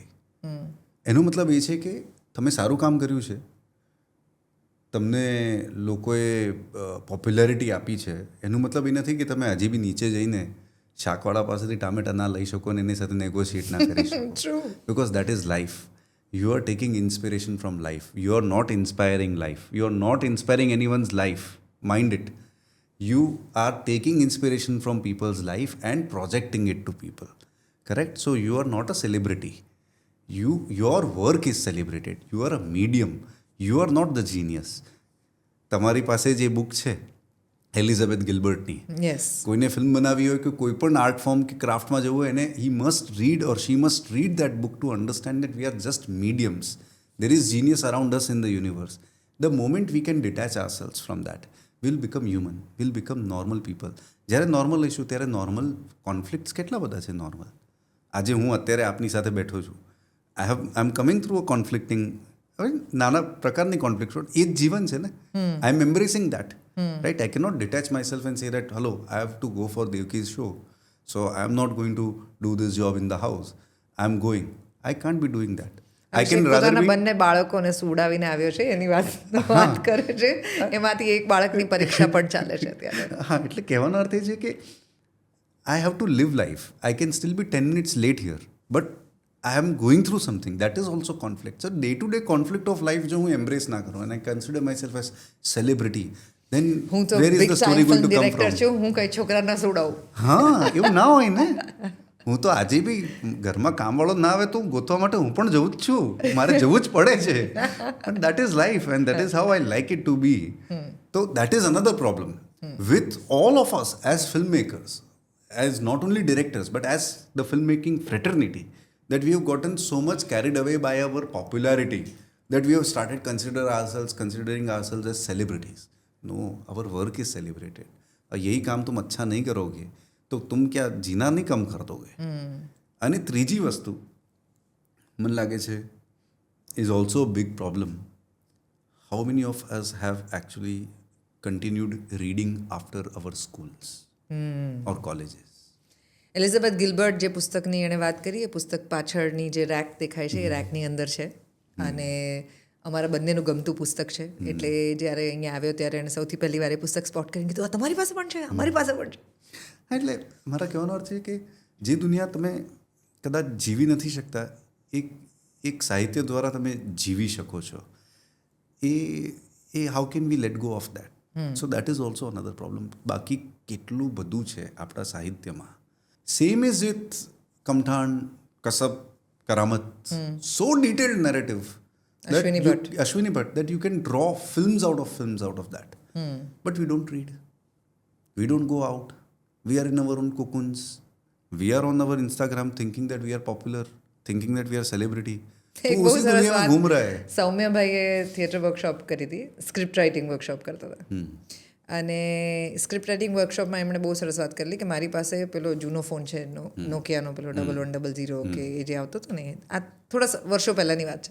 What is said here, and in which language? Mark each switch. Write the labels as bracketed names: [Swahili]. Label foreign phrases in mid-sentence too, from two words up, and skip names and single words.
[Gujarati] એનો મતલબ એ છે કે તમે સારું કામ કર્યું છે, તમને લોકોએ પોપ્યુલારિટી આપી છે, એનું મતલબ એ નથી કે તમે હજી બી નીચે જઈને શાકવાળા પાસેથી ટામેટા ના લઈ શકો અને એની સાથે નેગોશિએટ ના કરી શકો. [English] Because that is life. You are taking inspiration from life. You are not inspiring life. You are not inspiring anyone's life. Mind it. You are taking inspiration from people's life and projecting it to people. Correct? So you are not a celebrity. Your work is celebrated. You are a medium. You are not the genius. [Gujarati] તમારી પાસે જે બુક છે એલિઝાબેથ ગિલ્બર્ટની, કોઈને ફિલ્મ બનાવી હોય કે કોઈ પણ આર્ટ ફોર્મ કે ક્રાફ્ટમાં જવું હોય, એને [English] He must read or she must read that book to understand that we are just mediums. There is genius around us in the universe. The moment we can detach ourselves from that, will become human, will become normal people. [Gujarati] જ્યારે નોર્મલ લઈશું ત્યારે નોર્મલ કોન્ફ્લિક્ટ્સ કેટલા બધા છે નોર્મલ. આજે હું અત્યારે આપની સાથે બેઠો છું, [English] I am coming through a conflicting, [Gujarati] હવે નાના પ્રકારની કોન્ફ્લિક્ટ, એ જ જીવન છે ને. [English] I am embracing that. Right? I cannot detach myself and say that, hello, I have to go for Devki's show, so I am not going to do this job in the house. I am going. I can't be doing that. I can rather be... [Gujarati] બંને બાળકોને સુડાવીને આવ્યો છે એની વાત કરે છે, એમાંથી એક બાળકની પરીક્ષા પણ ચાલે છે અત્યારે. હા, એટલે કહેવાનો અર્થ એ છે કે [English] I have to live life. I can still be 10 minutes late here, but I am going through something. That is also conflict. So day-to-day conflict of life [Gujarati] જો હું embrace ના કરું [English] and I consider myself as celebrity, then [Gujarati] હું તો [English] where is big the story time going film to come director from? [Gujarati] છું, હું કઈ છોકરા ના સુડાવું. હા, એવું ના હોય ને. હું તો આજે બી ઘરમાં કામવાળો ના આવે તો ગોતવા માટે હું પણ જવું જ છું, મારે જવું જ પડે છે. [English] But that is life and that is how I like it to be. તો that is another problem with all of us as film makers, as not only directors but as the filmmaking fraternity, that we have gotten so much carried away by our popularity that we have started considering ourselves as celebrities. No, our work is celebrated. [Hindi] और यही काम तुम अच्छा नहीं करोगे तो तुम क्या जीना नहीं कम कर दोगे. [Gujarati] અને ત્રીજી વસ્તુ મને લાગે છે [English] is also a big problem. How many of us have actually continued reading after our schools or colleges? [Gujarati] એલિઝાબેથ ગિલ્બર્ટ જે પુસ્તકની એણે વાત કરી, એ પુસ્તક પાછળની જે રેક દેખાય છે એ રેકની અંદર છે. અને અમારા બંનેનું ગમતું પુસ્તક છે. એટલે જ્યારે અહીંયા આવ્યો ત્યારે એણે સૌથી પહેલી વાર એ પુસ્તક સ્પોટ કરીને કીધું, આ તમારી પાસે પણ છે, અમારી પાસે પણ છે. એટલે મારા કહેવાનો અર્થ છે કે જે દુનિયા તમે કદાચ જીવી નથી શકતા, એક સાહિત્ય દ્વારા તમે જીવી શકો છો. [English] A how can we let go of that? So that is also another problem. [Gujarati] બાકી કેટલું બધું છે આપણા સાહિત્યમાં. [English] Same is with [Gujarati] કમઠાણ, કસબ, કરામત. [English] So detailed narrative. Ashwini Bhatt, that you can draw films out of that. But we don't read. We don't go out. We are in our own cocoons. We are on our Instagram thinking that we are popular, thinking that we are celebrity. [Gujarati] એક બહુ સરસ વાત સૌમ્યભાઈએ થિયેટર વર્કશોપ કરી હતી, સ્ક્રિપ્ટ રાઇટિંગ વર્કશોપ કરતા હતા. અને સ્ક્રિપ્ટ રાઇટિંગ વર્કશોપમાં એમણે બહુ સરસ વાત કરેલી કે મારી પાસે પેલો જૂનો ફોન છે નોકિયાનો, પેલો 1100 કે એ જે આવતો હતો ને, આ થોડા વર્ષો પહેલાંની વાત છે.